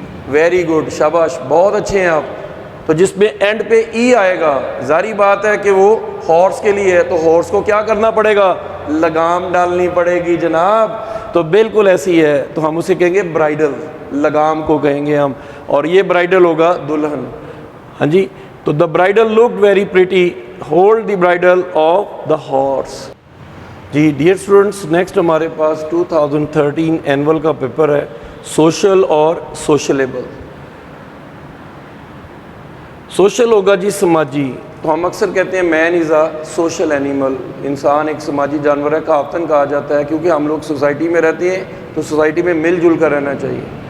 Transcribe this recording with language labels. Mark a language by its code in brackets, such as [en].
[ur] Very good, شاباش، بہت اچھے ہیں آپ. تو جس میں اینڈ پہ ای آئے گا ظاہری بات ہے کہ وہ ہارس کے لیے ہے، تو ہارس کو کیا کرنا پڑے گا؟ لگام ڈالنی پڑے گی جناب. تو بالکل ایسی ہے، تو ہم اسے کہیں گے برائڈل. لگام کو کہیں گے ہم، اور یہ برائڈل ہوگا دلہن. ہاں جی. [en] تو دا bridal looked very pretty, hold the bridal of the horse. [ur] جی dear students, next ہمارے پاس 2013 اینول کا پیپر ہے سوشل اور سوشلیبل. سوشل ہوگا جی سماجی. تو ہم اکثر کہتے ہیں [en] Man is a social animal. [ur] انسان ایک سماجی جانور ہے، کہاوتاً کہا جاتا ہے، کیونکہ ہم لوگ سوسائٹی میں رہتے ہیں تو سوسائٹی میں مل جل کر رہنا چاہیے.